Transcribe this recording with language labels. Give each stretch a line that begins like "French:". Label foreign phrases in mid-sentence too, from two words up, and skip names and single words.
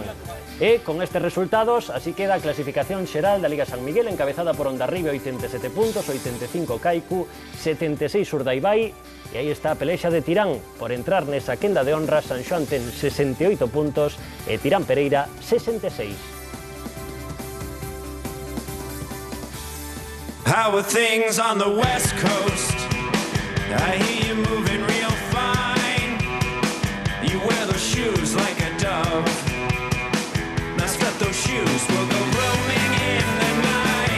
Galician: E con estes resultados, así queda a clasificación xeral da Liga San Miguel, encabezada por Hondarribia 87 puntos, 85 Kaiku, 76 Urdaibai, e aí está a pelexa de Tirán por entrar nesa quenda de honra. San Xoán ten 68 puntos e Tirán Pereira 66.
English: How are things on the West Coast? I hear you moving real fine. You wear those shoes like a dove. Now step those shoes, we'll go roaming in the night.